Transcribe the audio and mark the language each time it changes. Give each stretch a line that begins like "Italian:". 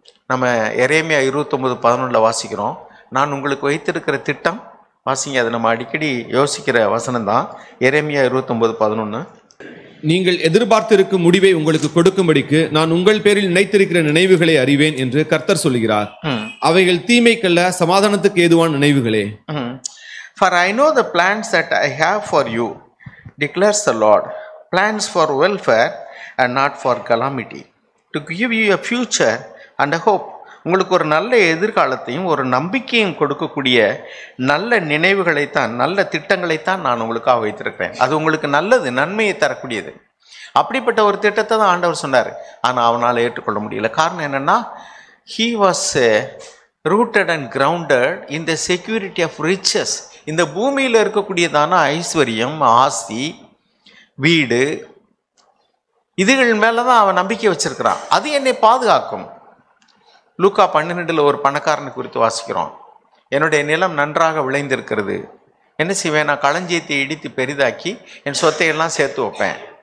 Tamil: நம்ம எரேமியா 29:11 வாசிக்கிறோம், நான் உங்களுக்கு வைத்திருக்கிற திட்டம், வாசிங்க, அது நம்ம அடிக்கடி யோசிக்கிற வசனம் தான். எரேமியா 29:11, நீங்கள் எதிர்பார்த்திருக்கும் முடிவை உங்களுக்கு கொடுக்கும்படிக்கு நான் உங்கள் பேரில் நினைத்திருக்கிற நினைவுகளை அறிவேன் என்று கர்த்தர் சொல்கிறார். அவைகள் தீமைக்கல்ல, சமாதானத்துக்கு ஏதுவான நினைவுகளே.
English: For I know the plans that I have for you, declares the Lord, plans for welfare and not for calamity, to give you a future and a hope.
Tamil: உங்களுக்கு ஒரு நல்ல எதிர்காலத்தையும் ஒரு நம்பிக்கையும் கொடுக்கக்கூடிய நல்ல நினைவுகளைத்தான், நல்ல திட்டங்களைத்தான் நான் உங்களுக்காக வைத்திருக்கிறேன். அது உங்களுக்கு நல்லது, நன்மையை தரக்கூடியது. அப்படிப்பட்ட ஒரு திட்டத்தை தான் ஆண்டவர் சொன்னார். ஆனால் அவனால் ஏற்றுக்கொள்ள முடியல. காரணம் என்னென்னா,
English: he was rooted and grounded in the security of riches.
Tamil: இந்த பூமியில் இருக்கக்கூடியதான ஐஸ்வர்யம், ஆஸ்தி, வீடு, இதுகள் மேலே தான் அவன் நம்பிக்கை வச்சிருக்கிறான். அது என்னை பாதுகாக்கும். லூக்கா 12 ஒரு பணக்காரனை குறித்து வாசிக்கிறோம். என்னுடைய நிலம் நன்றாக விளைந்திருக்கிறது, என்ன செய்வேன், நான் களஞ்சியத்தை இடித்து பெரிதாக்கி என் சொத்தையெல்லாம் சேர்த்து வைப்பேன்.